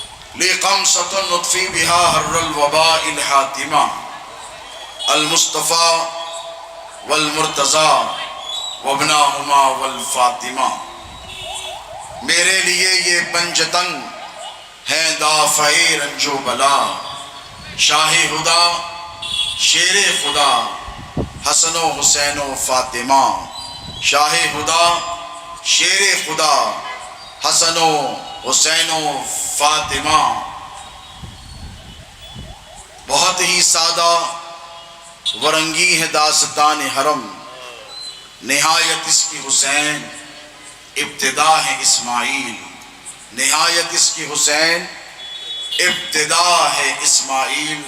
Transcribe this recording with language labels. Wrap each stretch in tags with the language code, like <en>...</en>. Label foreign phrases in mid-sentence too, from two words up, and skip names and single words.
<ar>لقمصة نطفي بها حر الوباء الحاتمة المصطفى والمرتضی وابناہما والفاطمہ.</ar> <ur>میرے لیے یہ پنجتن ہیں دافع رنج و بلا، شاہ خدا شیر خدا حسن و حسین و فاطمہ. شاہ خدا شیر خدا حسن و حسین و فاطمہ. بہت ہی سادہ ورنگی ہے داستان حرم، نہایت اس کی حسین ابتدا ہے اسماعیل. نہایت اس کی حسین ابتدا ہے اسماعیل.</ur>